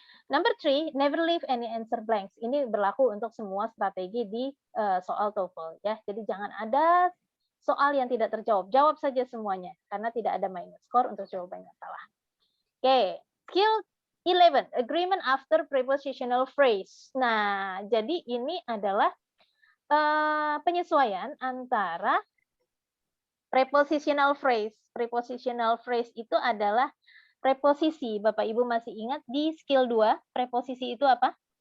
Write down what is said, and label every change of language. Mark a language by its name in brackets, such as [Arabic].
[English] Number 3, never leave any answer blanks. [Indonesian] Ini berlaku untuk semua strategi di soal TOEFL ya. Jadi jangan ada soal yang tidak terjawab. Jawab saja semuanya karena tidak ada minus score untuk jawaban yang salah. [English] Oke, skill 11, agreement after prepositional phrase. [Indonesian] Nah, jadi ini adalah penyesuaian antara prepositional phrase prepositional phrase itu adalah preposisi. Bapak Ibu masih ingat di skill 2, preposisi itu apa?